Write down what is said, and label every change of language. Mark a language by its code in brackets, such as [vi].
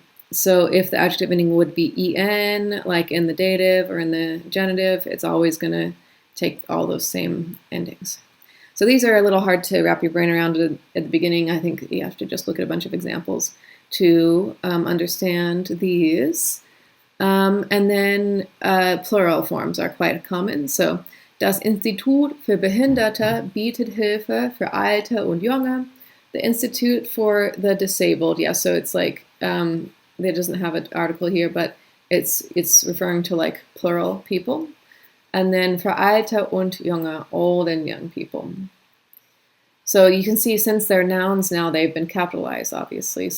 [en] So if the adjective ending would be en, like in the dative or in the genitive, it's always going to take all those same endings. So these are a little hard to wrap your brain around at the beginning. I think you have to just look at a bunch of examples to understand these. And then plural forms are quite common. [de] So das Institut für Behinderte bietet Hilfe für Alte und Junge. [en] The Institute for the Disabled. Yeah, so it's like, it doesn't have an article here, but it's referring to like plural people. And then [de] für Alte und Junge, [en] old and young people. So you can see, since they're nouns now, they've been capitalized, obviously.